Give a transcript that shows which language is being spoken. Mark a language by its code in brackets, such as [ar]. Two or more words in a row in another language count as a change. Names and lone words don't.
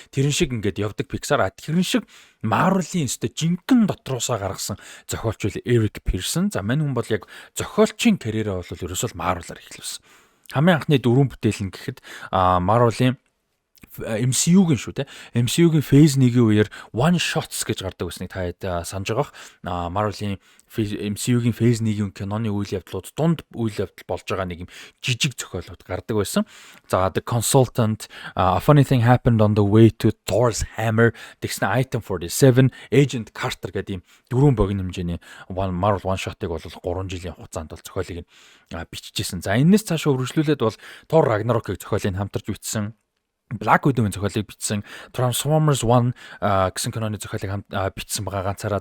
[mn] Тэрэн шиг ингээд явдаг Pixar тэрэн шиг Marvel-ийн өстө жинхэнэ дотроосоо гаргасан зохиолч үл Eric Pearson. За мань хүн бол яг зохиолчийн карьераа бол ерөөсөө Marvel-аар эхлүүлсэн. Хамгийн анхны дөрвөн бүтээл нь гэхэд Marvel-ийн MCU-гийн шүү те. MCU-гийн Phase 1-ийн үеэр [en] one shots [mn] гэж гардаг байсныг та санаж байгаах. Marvel-ийн MCU-гийн Phase 1-ийн киноны үйл явдлууд дунд үйл явдал болж байгаа нэг юм жижиг зохиолууд гардаг байсан. За The Consultant, A Funny Thing Happened on the Way to Thor's Hammer, тэгснэ Item 47, Agent Carter гэдэг юм дөрвөн богино хэмжээний Marvel [en] one shot- [mn] ыг бол 3 жилийн хугацаанд бол зохиолыг бичижсэн. За энэс цаашаа үргэлжлүүлээд бол Thor Ragnarok-ыг зохиолыг хамтарч бичсэн. Black Widow-ийн зохиолыг бичсэн, Transformers 1 гэсэн киноны зохиолыг бичсэн байгаа ганцаараа.